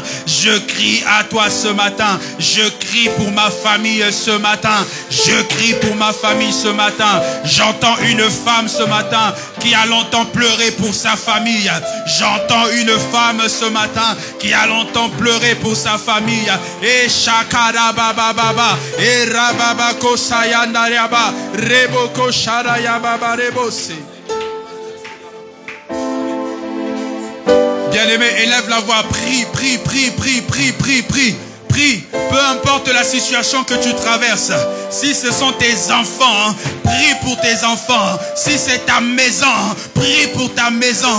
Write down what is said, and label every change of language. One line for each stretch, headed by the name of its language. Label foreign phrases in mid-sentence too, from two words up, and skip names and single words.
French: Je crie à toi ce matin. Je crie pour ma famille ce matin. Je crie pour ma famille ce matin. J'entends une femme ce matin qui a longtemps pleuré pour sa famille. J'entends une femme ce matin qui a longtemps pleuré pour sa famille. Et shakara baba baba. Et rababa kosayanda yaba. Reboko sharaya baba rebose. Bien-aimé, élève la voix. Prie, prie, prie, prie, prie, prie, prie. Prie, peu importe la situation que tu traverses. Si ce sont tes enfants, prie pour tes enfants. Si c'est ta maison, prie pour ta maison.